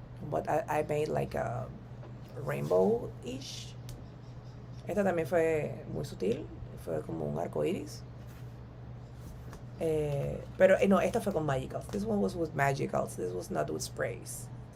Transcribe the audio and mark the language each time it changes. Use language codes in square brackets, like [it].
[en] But I made like a rainbow-ish. [es] Esta también fue muy sutil. Fue como un arco iris. Pero no, esta fue con Magicals. [en] This one was with Magicals. This was not with sprays.